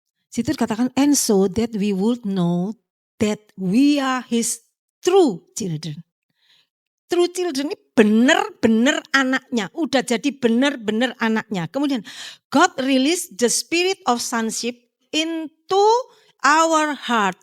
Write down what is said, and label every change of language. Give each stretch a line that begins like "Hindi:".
Indonesian: Situ dikatakan,
English: and so that we would know that we are his true children. True children
Indonesian: ini benar-benar anaknya, udah jadi benar-benar anaknya. Kemudian
English: God released the spirit of sonship into our heart.